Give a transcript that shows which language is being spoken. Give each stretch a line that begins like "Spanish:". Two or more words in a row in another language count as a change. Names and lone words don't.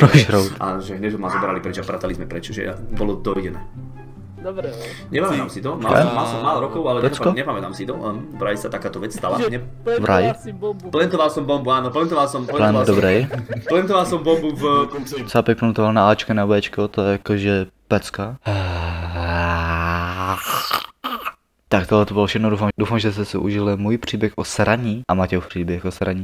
Slovak: A že hneď ma zobrali preč a pratali sme preč, že bolo dovidené. Dobre, Nepamätám si to, mal som málo rokov, ale nepamätám si to. Vraj sa takáto vec stala. Vraj? Plantoval som bombu, áno, plantoval som bombu v... Cápek plantoval na Ačka na Bčko, to je jakože pecka.
Czech: Tak tohle to bylo všechno, doufám, že jste si užili můj příběh o sraní a Matějův příběh o sraní.